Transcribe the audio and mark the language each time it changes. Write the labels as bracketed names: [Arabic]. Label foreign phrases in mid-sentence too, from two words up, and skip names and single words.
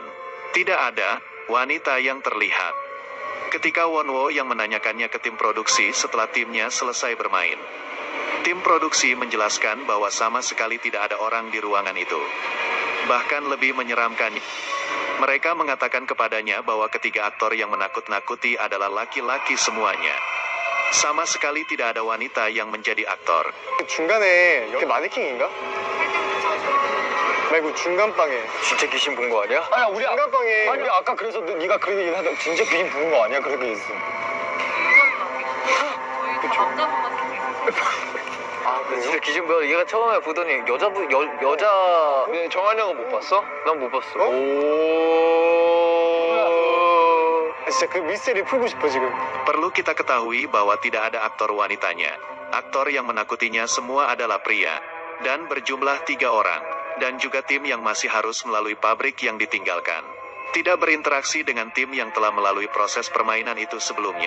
[Indonesian] Tidak ada wanita yang terlihat. Ketika Wonwo yang menanyakannya ke tim produksi setelah timnya selesai bermain, tim produksi menjelaskan bahwa sama sekali tidak ada orang di ruangan itu. Bahkan lebih menyeramkan, mereka mengatakan kepadanya bahwa ketiga aktor yang menakut-nakuti adalah laki-laki semuanya. Sama sekali tidak ada wanita yang menjadi aktor. [Korean] 중간에 여기 마네킹인가? 말고 중간방에. 진짜 귀신 본 거 아니야? 아니야, 우리 중간방에. 아니 아까 그래서 네가 그런 얘기 하다 진짜 귀신 본 거 아니야? 그렇게 있어. 아, 그래? 진짜 귀신 보여. 얘가 처음에 보더니 여자. 네, 정한이 형은 못 봤어? 난 못 봤어. 오. 진짜 그 미스테리 풀고 싶어 지금. [Indonesian] Perlu kita ketahui bahwa tidak ada aktor wanitanya. Aktor yang menakutinya semua adalah pria, dan berjumlah 3 orang, dan juga tim yang masih harus melalui pabrik yang ditinggalkan. Tidak berinteraksi dengan tim yang telah melalui proses permainan itu sebelumnya.